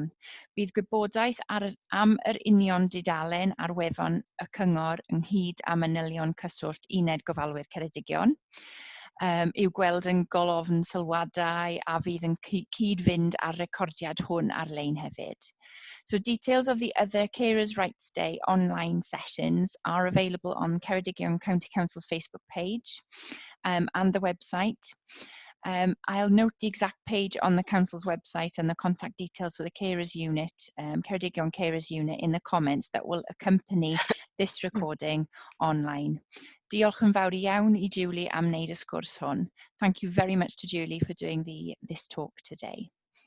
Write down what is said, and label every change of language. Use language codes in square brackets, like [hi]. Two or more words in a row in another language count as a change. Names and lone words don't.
[cy] Bydd gwybodaeth am yr union dudalen ar wefan y Cyngor ynghyd â manylion cyswllt Uned Gofalwyr Ceredigion. I'w gweld yn golofn sylwadau, a fydd yn cyd-fynd ar recordiad hwn ar-lein hefyd. [en] So details of the other Carers' Rights Day online sessions are available on Ceredigion County Council's Facebook page and the website. I'll note the exact page on the Council's website and the contact details for the Carers Unit, Ceredigion Carers Unit, in the comments that will accompany this recording online. [cy] Diolch yn fawr iawn I Julie am wneud y sgwrs hwn. [en] Thank you very much to Julie for doing this talk today.